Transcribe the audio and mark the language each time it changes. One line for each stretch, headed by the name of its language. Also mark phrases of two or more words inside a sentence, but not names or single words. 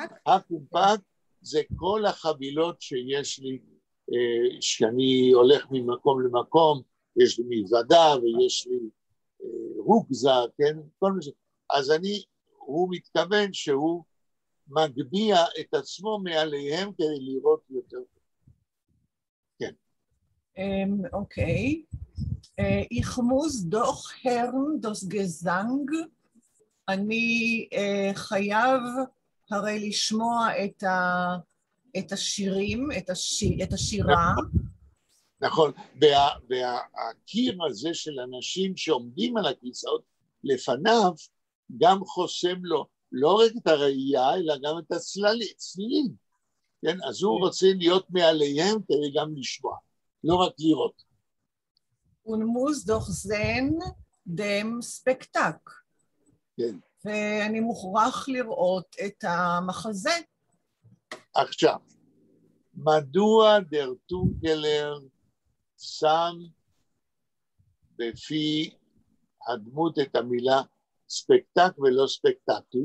Hebrew: הקומפק זה כל החבילות שיש לי, שאני הולך ממקום למקום, יש לי מזוודה ויש לי רוגזה, כן? כל מה ש... אז הוא מתכוון שהוא מגביה את עצמו מעליהם כדי לראות יותר. כן. אוקיי.
Yiddish: Ich muss doch hören das Gesang.
Hebrew: אני חייב הרי לשמוע את השירים, את השירה. נכון, והקיר הזה של אנשים שעומדים על הכיסאות לפניו, גם חוסם לו לא רק את הראייה, אלא גם את הצלילים. כן? אז הוא רוצה להיות מעליהם כדי גם לשמוע, לא רק לראות.
Yiddish: Und muss doch sehen dem Spektak.
Hebrew: כן. ואני מוכרח לראות את המחזה. עכשיו, מדוע דר טונקלר שם בפי הדמות את המילה ספקטק ולא ספקטקל?